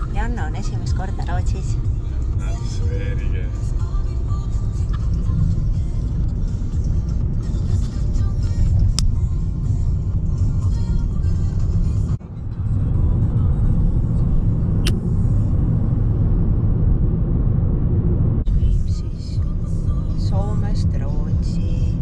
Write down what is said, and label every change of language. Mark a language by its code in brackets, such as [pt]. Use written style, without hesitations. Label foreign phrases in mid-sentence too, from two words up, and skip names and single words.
[et] Anna on esimest korda Rootsis. [en] That's very good. [et] Viib siis Soomest Rootsi.